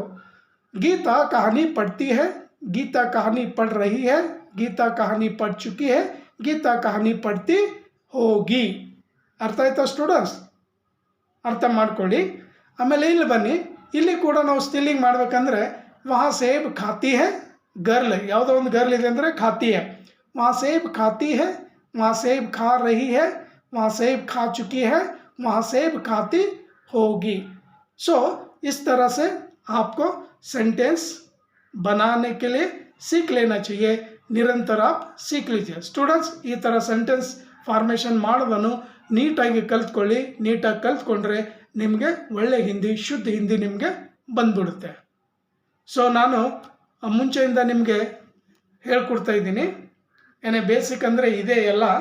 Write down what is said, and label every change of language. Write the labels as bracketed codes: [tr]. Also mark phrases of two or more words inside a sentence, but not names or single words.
[hi] गीता कहानी पढ़ती है, गीता कहानी पढ़ रही है, गीता कहानी पढ़ चुकी है, गीता कहानी पढ़ती होगी. [kn] ಅರ್ಥ ಆಯ್ತಾ ಸ್ಟೂಡೆಂಟ್ಸ್? ಅರ್ಥ ಮಾಡ್ಕೊಳ್ಳಿ. ಆಮೇಲೆ ಇಲ್ಲಿ ಬನ್ನಿ, ಇಲ್ಲಿ ಕೂಡ ನಾವು ಸ್ಟಿಲ್ಲಿಂಗ್ ಮಾಡಬೇಕಂದ್ರೆ [hi] वहाँ सेब खाती है, [kn] ಗರ್ಲ್ ಯಾವುದೋ ಒಂದು ಗರ್ಲ್ ಇದೆ ಅಂದರೆ [hi] खाती है. वहाँ सेब खाती है, वहाँ सेब खा रही है, वहाँ सेब खा चुकी है, वहाँ सेब खाती होगी. सो इस तरह से आपको सेंटेंस बनाने के लिए सीख लेना चाहिए. निरंतर आप सीख लीजिए स्टूडेंट्स. [kn] ಈ ಥರ [en] sentence formation [kn] ಮಾಡೋದನ್ನು ನೀಟಾಗಿ ಕಲ್ತ್ಕೊಳ್ಳಿ. ನೀಟಾಗಿ ಕಲ್ತ್ಕೊಂಡ್ರೆ ನಿಮಗೆ ಒಳ್ಳೆ ಹಿಂದಿ, ಶುದ್ಧ ಹಿಂದಿ ನಿಮಗೆ ಬಂದ್ಬಿಡುತ್ತೆ. ಸೊ ನಾನು ಮುಂಚೆಯಿಂದ ನಿಮಗೆ ಹೇಳ್ಕೊಡ್ತಾ ಇದ್ದೀನಿ. ಏನೇ ಬೇಸಿಕ್ ಅಂದರೆ ಇದೇ ಎಲ್ಲ.